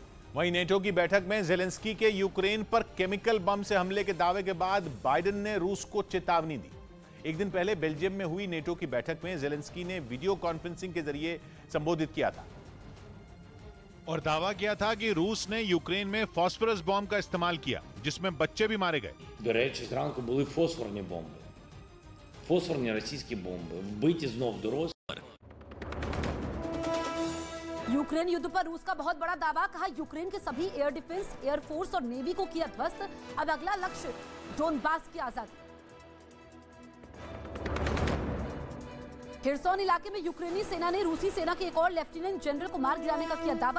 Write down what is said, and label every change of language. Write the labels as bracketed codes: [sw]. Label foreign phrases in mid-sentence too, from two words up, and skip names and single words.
[hi] वहीं नेटो की बैठक में ज़ेलेंस्की के यूक्रेन पर [en] chemical bomb [hi] से हमले के दावे के बाद बाइडेन ने रूस को चेतावनी दी। एक दिन पहले बेल्जियम में हुई नेटो की बैठक में ज़ेलेंस्की ने [en] video conferencing [hi] के जरिए संबोधित किया था और दावा किया था कि रूस ने यूक्रेन में [en] phosphorus bomb [hi] का इस्तेमाल किया, जिसमें बच्चे भी मारे गए। [uk] До речі, зранку були фосфорні бомби. Фосфорні російські бомби. Вбиті знов дорослі. [hi] यूक्रेन युद्ध पर रूस का बहुत बड़ा दावा। कहा यूक्रेन के सभी [en] air defense, airforce [hi] और नेवी को किया ध्वस्त। अब अगला लक्ष्य डोनबास की आजादी। खिर्सोन इलाके में यूक्रेनी सेना ने रूसी सेना के एक और लेफ्टिनेंट जनरल को मार गिराने का किया दावा।